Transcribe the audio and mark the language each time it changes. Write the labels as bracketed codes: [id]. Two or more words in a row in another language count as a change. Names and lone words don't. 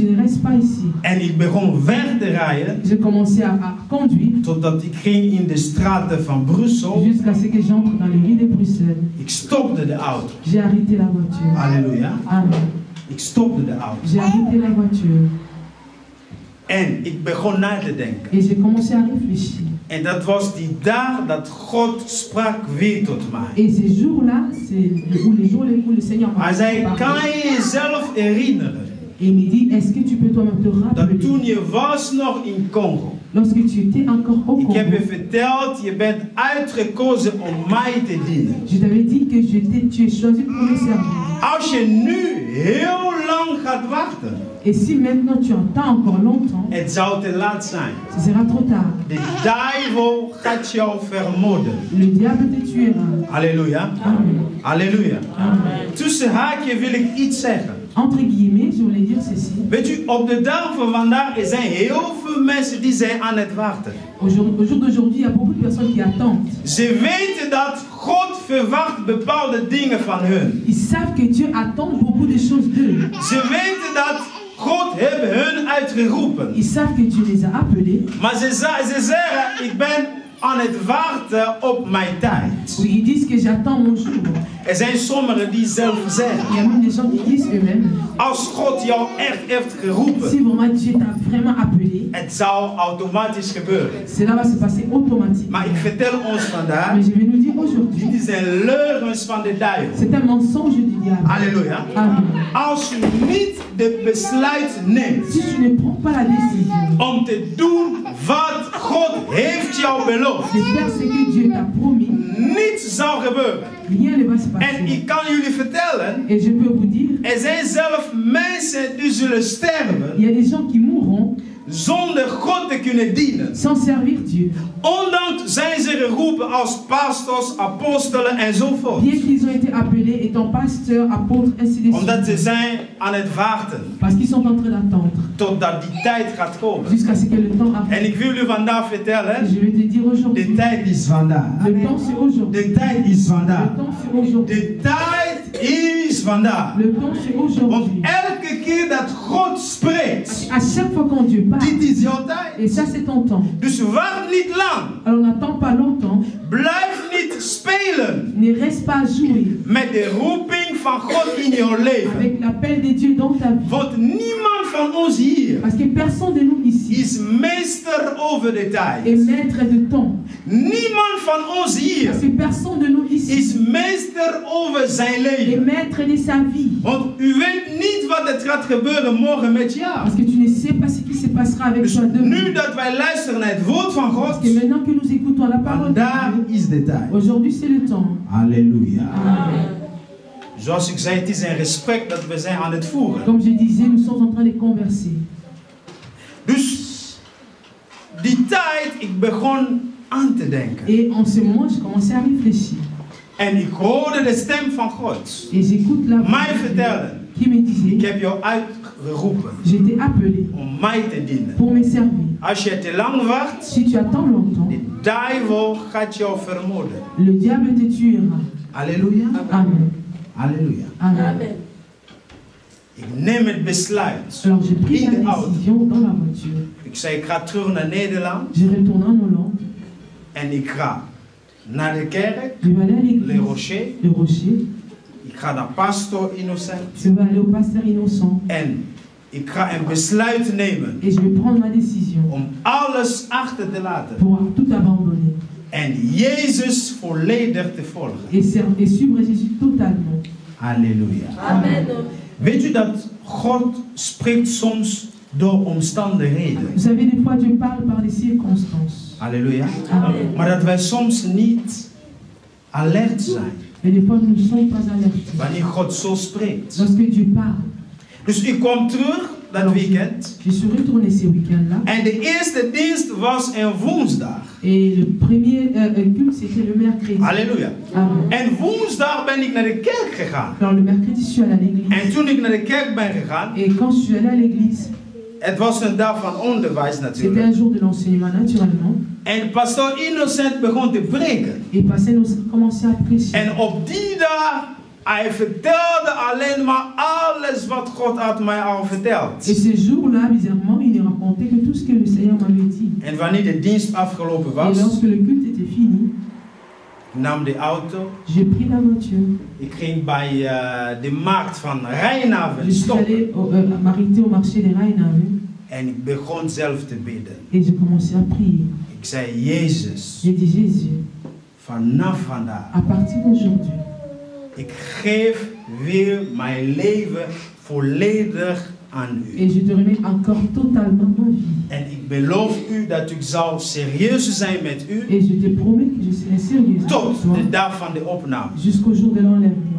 [fr] reste pas ici. [nl] En ik begon weg te rijden. [fr] J'ai commencé à conduire [nl] Totdat ik ging in de straten van Brussel. [fr] jusqu'à ce que j'entre dans les rues de Bruxelles. [nl] Ik stopte de auto. [fr] J'ai arrêté la voiture. [nl] Halleluja. [fr] Amen. [nl] Ik stopte de auto. [fr] J'ai arrêté la voiture. [nl] En ik begon na te denken. [fr] Et j'ai commencé à réfléchir. [nl] En dat was die dag dat God sprak weer tot mij. [fr] Et ces jours-là, c'est les jours où le Seigneur m'a [nl] Hij zei, [fr] parlé. [nl] kan je jezelf herinneren [fr] Et il me dit, est-ce que tu peux toi-même te [nl] dat [fr] rappeler [nl] toen je was nog in Congo. [fr] lorsque tu étais encore au [nl] Ik [fr] Congo, [nl] heb je verteld, je bent uitgekozen om mij te dienen. [fr] je t'avais dit que tu es choisi pour me servir. [nl] Als je nu heel lang gaat wachten, [fr] Et si maintenant tu attends encore longtemps, [nl] het zou te laat zijn. [fr] ce sera trop tard. [nl] De duivel gaat jou vermoorden. [fr] Le diable te tuera. [nl] Halleluja. [fr] Amen. [nl] Halleluja. [fr] Amen. [nl] Tussen haakje wil ik iets zeggen. [fr] Entre guillemets, je voulais dire ceci. [nl] Weet u, op de dag van vandaag er zijn heel veel mensen die zijn aan het wachten. [fr] Au jour d'aujourd'hui, il y a beaucoup de personnes qui attendent. [nl] Ze weten dat God verwacht bepaalde dingen van hun. [fr] Ils savent que Dieu attend beaucoup de choses d'eux. [nl] Ze weten dat God heeft hun uitgeroepen. [fr] Ils savent que Dieu les a appelés. [nl] Maar ze zeggen, ik ben aan het wachten op mijn tijd. [fr] Oui, ils disent que j'attends mon jour. [nl] Er zijn sommigen die zelf [fr] Il y [nl] zeggen, [fr] a même des gens qui disent eux-mêmes, [nl] als God jou echt heeft geroepen, [fr] si vraiment Dieu t'a vraiment appelé, [nl] het zou automatisch gebeuren. [fr] cela va se passer automatiquement. [nl] Maar ik vertel ons vandaag, [fr] Mais je vais nous dire aujourd'hui, [nl] dit zijn leugens van de duivel. [fr] c'est un mensonge du diable. [nl] Halleluja. [fr] Amen. [nl] Als u niet de besluit neemt [fr] Si tu ne prends pas la décision [nl] om te doen wat God heeft jou beloofd, [fr] de faire ce que Dieu t'a promis, [nl] niets zal gebeuren. [fr] rien ne va se [nl] En [fr] passer. [nl] ik kan jullie vertellen, [fr] Et je peux vous dire, [nl] er zijn zelf mensen die zullen sterven [fr] il y a des gens qui mourront [nl] zonder God te kunnen dienen. [fr] sans servir Dieu. [nl] Ondanks zijn ze geroepen als pastors, apostelen enzovoort. [fr] Bien qu'ils ont été appelés étant pasteurs, apôtres, ainsi de [nl] Omdat [fr] suite. [nl] ze zijn aan het wachten [fr] Parce qu'ils sont en train d'attendre [nl] totdat die tijd gaat komen. [fr] jusqu'à ce que le temps [nl] En [fr] arrive. [nl] ik wil u vandaag vertellen, [fr] Je vais te dire aujourd'hui, [nl] de tijd is vandaag. [fr] le temps c'est aujourd'hui. [nl] De tijd is [fr] Le [nl] vandaag. [fr] temps c'est aujourd'hui. [nl] De tijd is vandaag. [fr] Le temps c'est [nl] Want [fr] aujourd'hui. [nl] elke keer dat God spreekt, [fr] À chaque fois quand Dieu parle, [nl] dit is jouw tijd. [fr] et ça c'est ton temps. [nl] Dus wacht niet lang. [fr] Alors n'attends pas longtemps, [nl] Blijf niet spelen [fr] ne reste pas à jouer [nl] met de roeping van God in jouw leven. [fr] avec l'appel de Dieu dans ta vie. [nl] Want niemand van ons hier [fr] Parce que personne de nous ici [nl] is meester over de [fr] est [nl] tijd. [fr] maître de temps. [nl] Niemand van ons hier [fr] Parce que personne de nous ici [nl] is meester over zijn [fr] est [nl] leven. [fr] maître de sa vie. [nl] Want u weet niet wat er gaat gebeuren morgen met jou. [fr] Parce que tu ne sais pas ce qui se passera avec [nl] Dus [fr] toi demain. [nl] nu dat wij luisteren naar het woord van [fr] Parce [nl] God, [fr] que maintenant que nous écoutons la parole de [nl] vandaag [fr] Dieu, [nl] is de tijd. [fr] aujourd'hui c'est le temps. [nl] Halleluja. [fr] Amen. [nl] Zoals ik zei, het is een gesprek dat we zijn aan het voeren. [fr] Comme je disais, nous sommes en train de converser. [nl] Dus die tijd, ik begon aan te denken. [fr] Et en ce moment, je commençais à réfléchir. [nl] En ik hoorde de stem van God [fr] Et j'écoute la voix [nl] mij [fr] de Dieu [nl] vertellen, [fr] qui me [nl] ik [fr] disait, [nl] heb jou uitgeroepen [fr] j'étais appelé [nl] om mij te dienen. [fr] pour me servir. [nl] Als je te lang wacht, [fr] Si tu attends longtemps, [nl] de duivel gaat jou vermoorden. [fr] le diable te tuera. [nl] Halleluja. [fr] Amen. [nl] Halleluja. [fr] Amen. [nl] Ik neem het besluit [fr] Alors j'ai pris [nl] in [fr] la [nl] de auto. [fr] décision dans la voiture. [nl] Ik zei, ik ga terug naar Nederland [fr] Je retourne en Hollande. [nl] en ik ga naar de kerk, [fr] Je vais aller à Le l'église, Rocher. le Rocher. [nl] Ik ga naar Pastor Innocent [fr] Je vais aller au pasteur innocent. [nl] en ik ga een besluit nemen [fr] Et je vais prendre ma décision [nl] om alles achter te laten [fr] pour tout abandonner. [nl] en Jezus volledig te volgen. [fr] Et suivre Jésus totalement. [nl] Halleluja. [fr] Amen. [nl] Weet u dat God spreekt soms door omstandigheden? [fr] Vous savez, des fois Dieu parle par les circonstances. [nl] Halleluja. [fr] Amen. [nl] Maar dat wij soms niet alert zijn [fr] Mais des fois nous ne sommes pas alertés. [nl] wanneer God zo spreekt. [fr] Lorsque Dieu parle. [nl] Dus ik kwam terug dat weekend [fr] Je suis retourné ces week-ends-là. [nl] en de eerste dienst was een woensdag. [fr] Et le premier culte, c'était le mercredi. [nl] Halleluja. [fr] Amen. [nl] En woensdag ben ik naar de kerk gegaan. [fr] Alors le mercredi, je suis allé à l'église. [nl] En toen ik naar de kerk ben gegaan, [fr] Et quand je suis allé à l'église, [nl] het was een dag van onderwijs [fr] c'était [nl] natuurlijk. [fr] un jour de l'enseignement naturellement. [nl] En pastor Innocent begon te preken. [fr] Et pasteur nous a commencé à prêcher. [nl] En op die dag Hij vertelde alleen maar alles wat God had mij al verteld. [fr] Et ce jour-là, bizarrement, il ne racontait que tout ce que le Seigneur m'avait dit. [nl] En wanneer de dienst afgelopen [fr] Et [nl] was, [fr] lorsque le culte était fini, [nl] nam de auto. [fr] j'ai pris la voiture. [nl] Ik ging bij de markt van Rijnhaven [fr] Je suis [nl] stoppen. [fr] allé m'arrêter au marché des Rijnhaven [nl] En ik begon zelf te bidden. [fr] et j'ai commencé à prier. [nl] Ik zei, Jezus, [fr] J'ai dit, Jésus, [nl] vanaf vandaag, [fr] à partir d'aujourd'hui, [nl] ik geef weer mijn leven volledig aan u. [fr] et je te remets encore totalement ma vie. [nl] En ik beloof u dat ik zal serieus zijn met u [fr] Et je te promets que je serai sérieuse [nl] tot [fr] avec toi [nl] de dag van de opname. [fr] jusqu'au jour de l'enlèvement.